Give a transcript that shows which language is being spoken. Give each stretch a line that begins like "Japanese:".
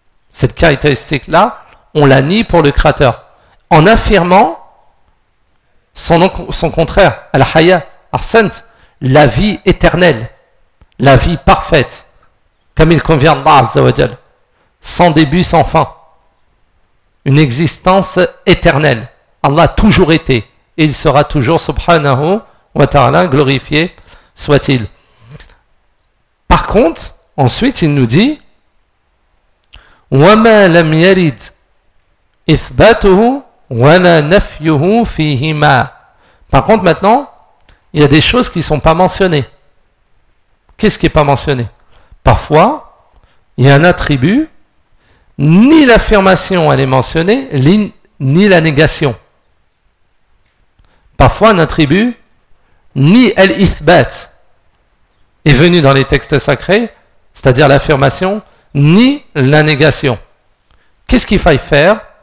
French: Cette caractéristique-là, on la nie pour le Créateur. En affirmant son contraire, al-haya, arsent, la vie éternelle, la vie parfaite, comme il convient Allah Azza wa Jal, sans début, sans fin, une existence éternelle. Allah a toujours été, et il sera toujours, subhanahu wa ta'ala, glorifié soit-il. Par contre, ensuite, il nous dit,
Arabic: وَمَا لَمْ يَرِدْ إِثْبَاتُهُ وَلَا نَفْيُهُ فِيهِمَا.
French: Par contre, maintenant, il y a des choses qui ne sont pas mentionnées. Qu'est-ce qui n'est pas mentionné? Parfois, il y a un attribut, ni l'affirmation elle est mentionnée, ni la négation. Parfois, un attribut, ni al-ithbat, est venu dans les textes sacrés, c'est-à-dire l'affirmation, ni la négation. Qu'est-ce qu'il faille faire?